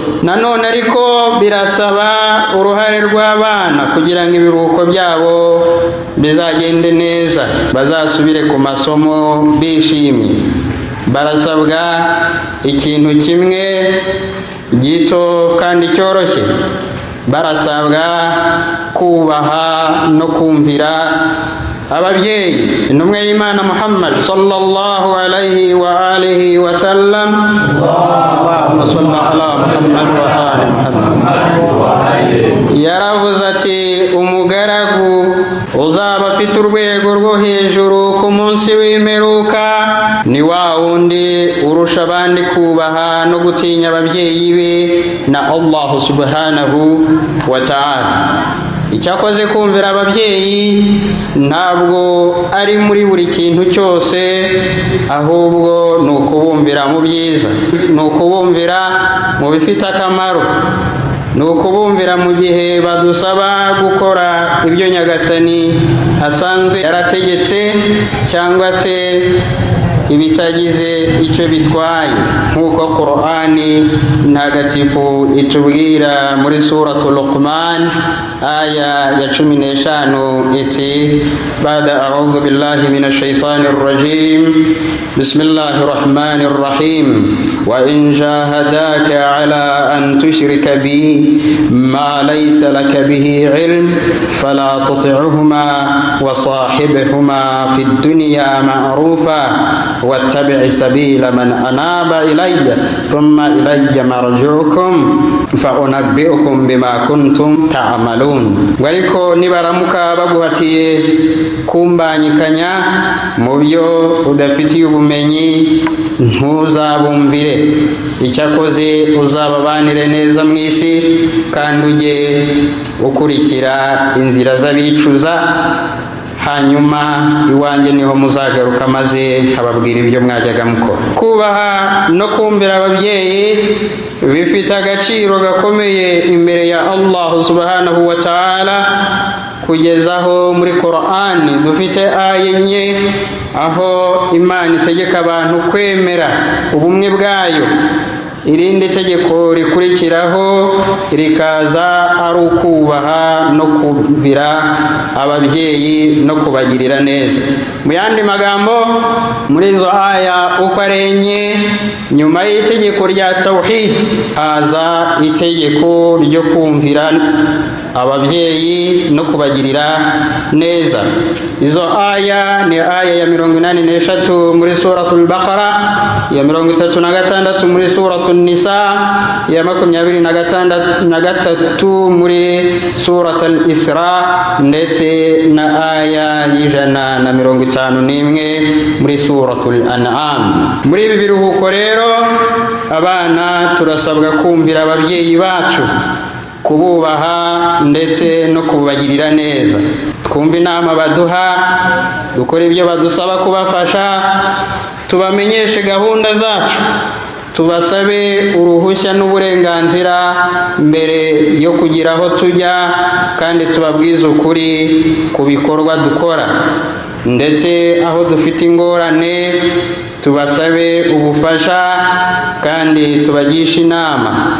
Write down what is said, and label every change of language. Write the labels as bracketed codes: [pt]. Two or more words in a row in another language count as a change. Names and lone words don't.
[rw] Nanone ariko birasaba uruhare rw'abana kugira ngo ibiruhuko byabo bizagende neza, bazasubire ku masomo bishimye. Barasabwa ikintu kimwe gito kandi cyoroshye, barasabwa kubaha no kumvira ababyeyi. Intumwa y'Imana [ar] Muhammad صلى الله عليه وآله وسلم, اللهم صل على محمد وآل محمد, [rw] yaravuze ati umugaragu uzaba afite urwego rwo hejuru ku munsi w'imperuka ni wa wundi urusha abandi kubaha no gutinya ababyeyi be na [ar] الله سبحانه وتعالى. [rw] Icyakoze kumvira ababyeyi ntabwo ari muri buri kintu cyose, ahubwo ni ukubumvira mu byiza, ni ukubumvira mu bifite akamaro, ni ukubumvira mu gihe badusaba gukora ibyo Nyagasani asanzwe yarategetse, cyangwa se ibitagize icyo bitwaye, nk'uko Qur'ani ntagatifu itubwira muri suratul Luqman aya ya 15 [ar] iti بعد أعوذ بالله من الشيطان الرجيم بسم الله الرحمن الرحيم وإن جاهداك على أن تشرك بي ما ليس لك به علم فلا تطعهما وصاحبهما في الدنيا معروفا واتبع سبيل من أناب إلي ثم إلي مرجعكم فأنبئكم بما كنتم تعملون. [rw] Ariko nibaramuka baguhatiye kumbanyikanya mu byo udafitiye ubumenyi, ntuzabumvire. Icyakoze uzababanire neza mu isi, kandi ujye ukurikira inzira z'abicuza, hanyuma iwanjye niho muzagaruka maze nkababwira ibyo mwajyaga mukora. Kubaha no kumvira ababyeyi bifite agaciro gakomeye imbere ya [ar] الله سبحانه وتعالى, [rw] kugezaho muri Qur'ani dufite aya enye aho Imana itegeka abantu kwemera ubumwe bwayo. Irindi tegeko rikurikiraho rikaza ari ukubaha no kumvira ababyeyi no kubagirira neza. Mu yandi magambo, muri izo aya uko ari enye, nyuma y'itegeko rya tawhid haza itegeko ryo kumvira ababyeyi no kubagirira neza. Izo aya ni aya ya 83 muri suratul Baqara, ya 36 muri suratul Nisa, ya 23 muri suratul Isra, ndetse na aya y'151 muri suratul An'am. Muri ibi biruhuko rero abana turasabwa kumvira ababyeyi bacu, kububaha ndetse no kubagirira neza, twumva inama baduha, dukora ibyo badusaba kubafasha, tubamenyeshe gahunda zacu, tubasabe uruhushya n'uburenganzira mbere yo kugira aho tujya, kandi tubabwize ukuri ku bikorwa dukora, ndetse aho dufite ingorane tubasabe ubufasha kandi tubagishe inama.